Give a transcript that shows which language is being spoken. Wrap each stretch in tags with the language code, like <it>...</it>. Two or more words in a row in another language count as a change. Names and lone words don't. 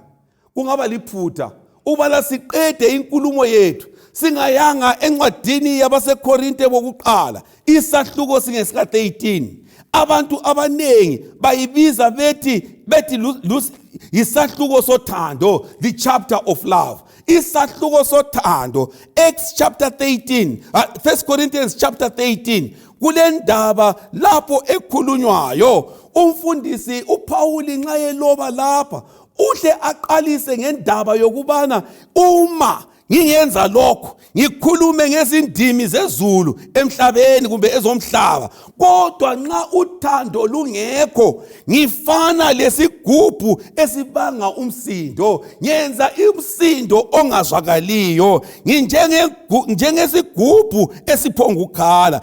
<nd>Kungaba liphutha ubala siqede inkulumo yethu singayanga encwadini yabaseKorinte bokuqala isahluko singesika 13. Abantu abanengi bayibiza bethi isahluko sothando,</nd> <en>the chapter of love.</en> <nd>Isahluko sothando,</nd> <en>Acts chapter 13, 1 Corinthians chapter 13.</en> <nd>Kule ndaba lapho ekhulunywayo, umfundisi uPauli nxa yeloba lapha uhle aqalise ngendaba yokubana uma ngingenza lokho, ngikhulume ngezindimi zezulu emhlabeni kumbe ezomhlaba, kodwa nxa uthando lungekho, ngifana lesigubhu esibanga umsindo, ngenza umsindo ongazwakaliyo, njengesigubhu esiphongukhala.</nd>